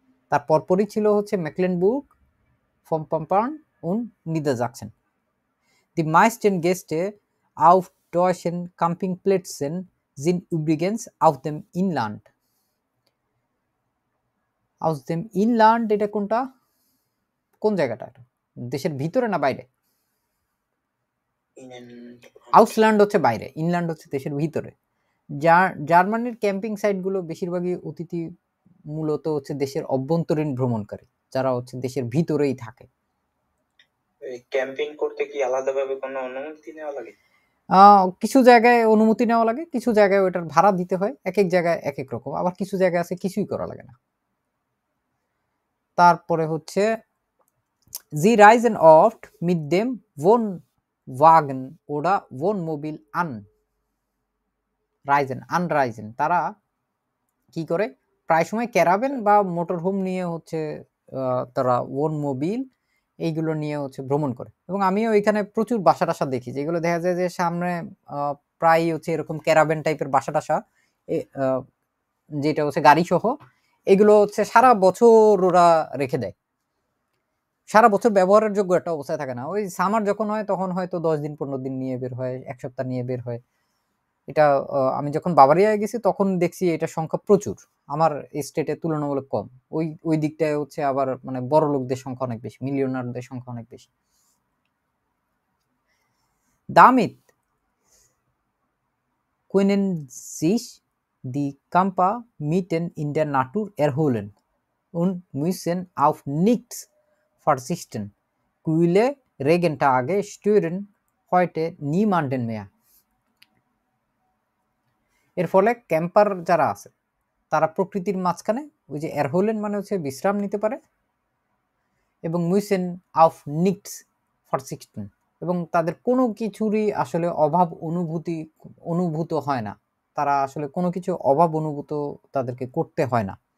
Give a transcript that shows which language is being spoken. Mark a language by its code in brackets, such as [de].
[bn] তার পরপরই ছিল হচ্ছে মেকলেনবুর্গ, Vorpommern und Niedersachsen. [de] Die meisten Gäste auf deutschen Campingplätzen sind übrigens aus dem Inland. Aus dem Inland [bn] এটা কোনটা, কোন জায়গাটা, এটা দেশের ভিতরে না বাইরে? আউসল্যান্ড হচ্ছে বাইরে, ইনল্যান্ড হচ্ছে দেশের ভিতরে। জার্মানির ক্যাম্পিং সাইটগুলো বেশিরভাগই অতিথি মূলত হচ্ছে দেশের অভ্যন্তরীণ ভ্রমণকারী, যারা হচ্ছে দেশের ভিতরেই থাকে। ক্যাম্পিং করতে কি আলাদাভাবে কোনো অনুমতি নেওয়া লাগে? কিছু জায়গায় অনুমতি নেওয়া লাগে, কিছু জায়গায় ওটার ভাড়া দিতে হয়, এক এক জায়গায় এক এক রকম, আবার কিছু জায়গায় আছে কিছুই করা লাগে না। তারপরে হচ্ছে [de] Sie reisen oft mit dem Wohnwagen oder Wohnmobil an. [bn] Anreisen, তারা কি করে, প্রায় সময় ক্যারাভেন বা মোটরহোম নিয়ে হচ্ছে তারা ওনমোবিল এইগুলো নিয়ে হচ্ছে ভ্রমণ করে। এবং আমিও এখানে প্রচুর বাসা টাসা দেখি, যেগুলো দেখা যায় যে সামনে প্রায় হচ্ছে এরকম ক্যারাভেন টাইপের বাসা টাসা, যেটা হচ্ছে গাড়ি সহ, এগুলো হচ্ছে সারা বছর ওরা রেখে দেয়, সারা বছর ব্যবহারের যোগ্য একটা অবস্থায় থাকে না। ওই সামার যখন হয় তখন হয়তো 10 দিন 15 দিন নিয়ে বের হয়, এক সপ্তাহ নিয়ে বের হয়। এটা আমি যখন বাবারিয়ায় গেছি তখন দেখছি এটা সংখ্যা প্রচুর, আমার স্টেটে তুলনামূলক কম। ওই দিকটায় হচ্ছে আবার মানে বড় লোকদের সংখ্যা অনেক বেশি, মিলিয়নারদের সংখ্যা অনেক বেশি। [de] Damit können sich die Camper mitten in der Natur erholen und müssen auf nichts verzichten. Kühle Regentage stören heute niemanden mehr. [bn] এর ফলে ক্যাম্পার যারা আছে তারা প্রকৃতির মাঝখানে ওই যে এরহোলেন মানে হচ্ছে বিশ্রাম নিতে পারে, এবং [de] মুইসেন আফ নিক্স ফারসিক্সটেন, [bn] এবং তাদের কোনো কিছুরই আসলে অভাব অনুভূত হয় না, তারা আসলে কোনো কিছু অভাব অনুভূত তাদেরকে করতে হয় না।